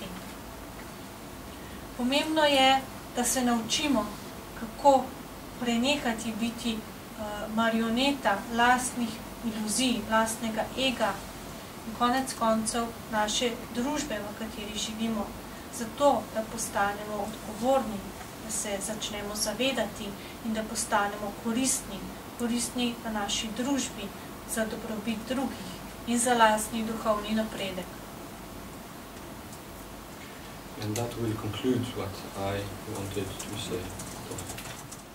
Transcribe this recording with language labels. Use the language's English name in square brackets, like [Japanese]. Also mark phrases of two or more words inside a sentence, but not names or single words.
[Slovenian] Pomembno je, da se naučimo, kako prenehati biti marioneta lastnih iluzij, lastnega ega in konec koncev naše družbe, v kateri živimo, zato, da postanemo odgovorni, da se začnemo zavedati in da postanemo koristni v naši družbi, za dobrobit drugih in za lastni duhovni napredek. [English] And that will conclude what I wanted to say.